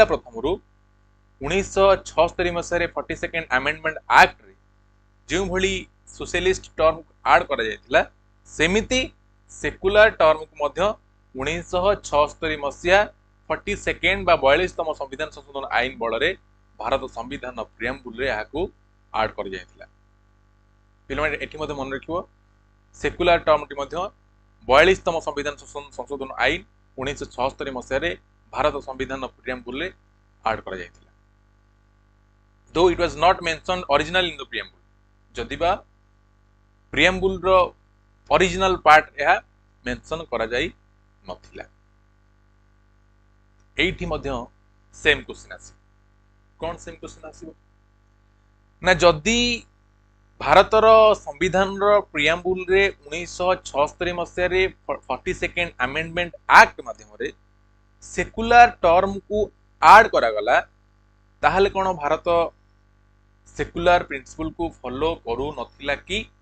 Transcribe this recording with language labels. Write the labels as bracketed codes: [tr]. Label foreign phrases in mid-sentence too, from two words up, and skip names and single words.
[or] ପ୍ରଥମ ରୁ 1976 ମସିହ ରେ 42nd [en] amendment act [or] ରେ ଯୋ ଭଲି [en] socialist term [or] ଆଡ୍ କରା ଯାଇଥିଲା ସେମିତି [en] secular term [or] କୁ ମଧ୍ୟ 1976 ମସିହା 42nd ବା 42ତମ ସମ୍ବିଧାନ ସଂଶୋଧନ ଆଇନ ବଳ ରେ ଭାରତ ସମ୍ବିଧାନ ପ୍ରିଆମ୍ବୁଲ ରେ ୟାକୁ ଆଡ୍ କର ଯାଇଥିଲା। ପିଲାମାନେ ଏଠି ମଧ୍ୟ ମନେ ରଖିବ [en] secular term [or] ଟି ମଧ୍ୟ 42ତମ ସମ୍ବିଧାନ ସଂଶୋଧନ ଆଇନ 1976 ମସିହ ରେ ଭାରତ ସମ୍ବିଧାନ ପ୍ରିଆମ୍ବୁଲ ରେ ଆଡ୍ କରା ଯାଇଥିଲା। [en] though it was not mentioned original in the preamble [or] ଯଦିବା ପ୍ରିଆମ୍ବୁଲ ର [en] original part [or] ଏହି ମେନସନ କରା ଯାଇ ନଥିଲା। ଏଠି ମଧ୍ୟ [en] same question [or] ଆସେ କଣ [en] same question [or] ଆସିବ ନା ଯଦି ଭାରତର ସମ୍ବିଧାନ ର ପ୍ରିଆମ୍ବୁଲ ରେ 1976 ମସିହ ରେ 42nd [en] amendment act [or] ମାଧ୍ୟମ ରେ [en] secular term [or] କୁ ଆଡ୍ କରା ଗଲା ତାହାହେଲେ କଣ ଭାରତ [en] secular principle [or] କୁ ଫଲୋ କରୁ ନଥିଲା କି